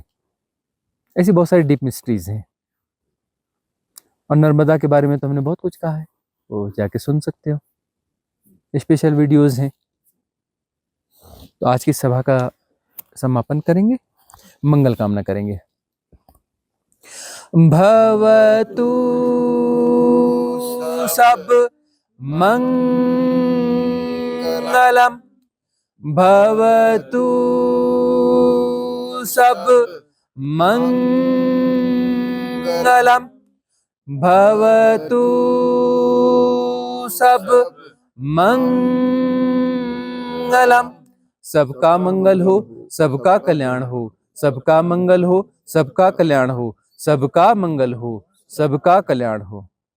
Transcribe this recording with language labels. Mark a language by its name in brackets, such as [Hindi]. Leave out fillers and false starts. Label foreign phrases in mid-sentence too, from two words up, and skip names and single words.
[Hindi] ऐसी बहुत सारी [English] deep mysteries [Hindi] हैं और नर्मदा के बारे में तो हमने बहुत कुछ कहा है, वो जाके सुन सकते हो, [English] special videos [Hindi] हैं। तो आज की सभा का समापन करेंगे, मंगल कामना करेंगे। [Pali] भवतु सब मंगलम, भवतु सब मंगलम, भवतु सब मंगलम। [Hindi] सबका मंगल हो, सबका कल्याण हो, सबका मंगल हो, सबका कल्याण हो, सबका मंगल हो, सबका कल्याण हो।